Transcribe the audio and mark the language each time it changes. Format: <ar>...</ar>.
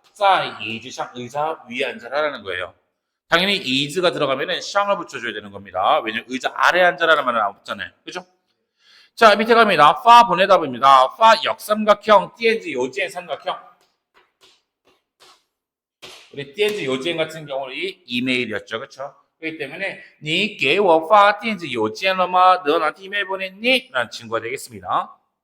<zh>在椅子上</zh> <ko>의자 위에 앉아라라는 거예요. 당연히 이즈가 들어가면은 샹을 붙여줘야 되는 겁니다. 왜냐면 의자 아래 앉아라는 말은 안 붙잖아요. 그죠? 자, 밑에 갑니다. 파 보내답입니다. 파 역삼각형, 띠엔즈 요지엔 삼각형. 우리 띠엔즈 요지엔 같은 경우는 이 이메일이었죠. 그렇죠?</ko> <zh>그렇기 때문에 你给我发电子邮件了吗?</zh> <ko>너 나한테 이메일 보냈니? 라는 친구가 되겠습니다.</ko>